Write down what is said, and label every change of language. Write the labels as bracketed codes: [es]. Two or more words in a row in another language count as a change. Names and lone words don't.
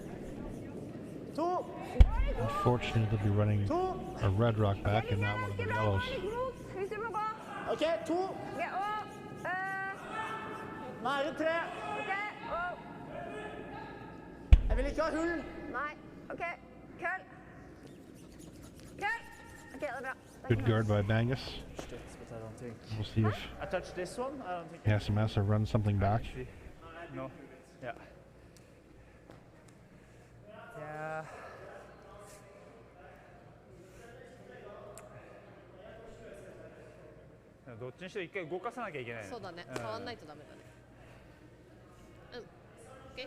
[en] Unfortunately, they'll be running a red rock back and not one of the yellows. [no] Ok, 2. Ja, og Nære 3. OK, og Jeg vil ikke ha hull. Nei. OK. Køll. Køll. OK, det er bra. [en] Good guard by Magnus. We'll see if I touched this one. I don't think. Yasumasa runs something back. No. Yeah. Yeah. [ja] どっちにしろ一回動かさなきゃいけない。そうだね。触んないとダメだね。Okay.